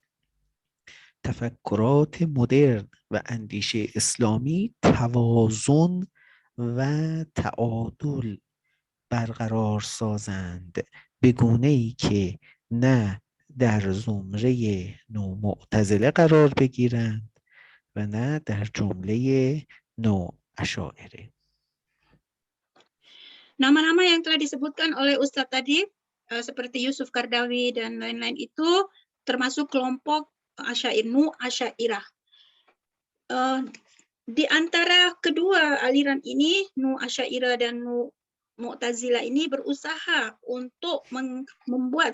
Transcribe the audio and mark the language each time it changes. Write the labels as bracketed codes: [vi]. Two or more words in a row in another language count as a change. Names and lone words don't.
[fa] تفکرات مدرن و اندیشه اسلامی توازن و تعادل برقرار سازند، به گونه‌ای که نه در زمره نومعتزله قرار بگیرند و نه در جمله نواشاعره. [id] Nama-nama yang telah disebutkan oleh Ustadz tadi, seperti Yusuf Qaradawi dan lain-lain itu, termasuk kelompok Asy'ariyah. Di antara kedua aliran ini, Asy'ariyah dan Mu'tazilah ini berusaha untuk membuat